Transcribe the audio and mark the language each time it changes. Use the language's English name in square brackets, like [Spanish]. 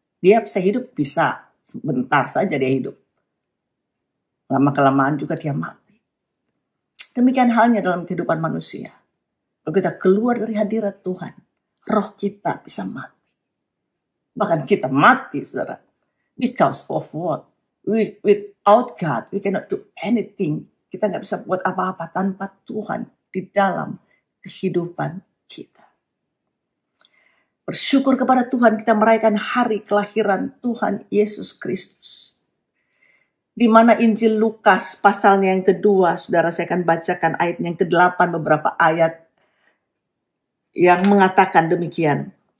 [Indonesian] Dia bisa hidup, bisa. Sebentar saja dia hidup. Lama-kelamaan juga dia mati. Demikian halnya dalam kehidupan manusia. Kalau kita keluar dari hadirat Tuhan, roh kita bisa mati. Bahkan kita mati, saudara. [English] Because of what? Without God, we cannot do anything. [Indonesian] Kita nggak bisa buat apa-apa tanpa Tuhan di dalam kehidupan kita. Bersyukur kepada Tuhan kita merayakan hari kelahiran Tuhan Yesus Kristus. Di mana Injil Lukas pasalnya yang kedua, saudara saya akan bacakan ayat yang ke-8 beberapa ayat yang mengatakan demikian.